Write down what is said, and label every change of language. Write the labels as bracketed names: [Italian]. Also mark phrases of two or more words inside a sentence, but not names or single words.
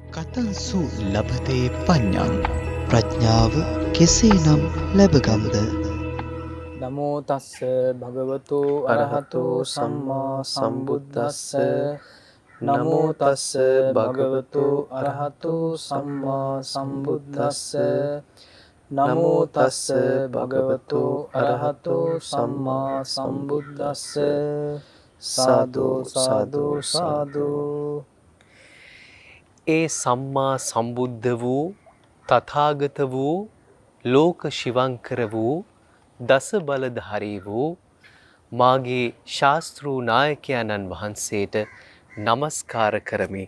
[Pali] කතංසු ලබතේ පඤ්ඤං [Sinhala] ප්‍රඥාව කෙසේනම් ලැබගම්ද? [Pali] නමෝ තස්ස භගවතු අරහතු සම්මා සම්බුද්දස්ස. නමෝ තස්ස භගවතු අරහතු සම්මා සම්බුද්දස්ස. නමෝ තස්ස භගවතු අරහතු සම්මා සම්බුද්දස්ස. [Sinhala] සාදු සාදු සාදු. ඒ සම්මා සම්බුද්ධ වූ තථාගත වූ ලෝක ශිවංකර වූ දස බලධාරී වූ මාගේ ශාස්ත්‍රූ නායකයන්න් වහන්සේට নমස්කාර කරමි.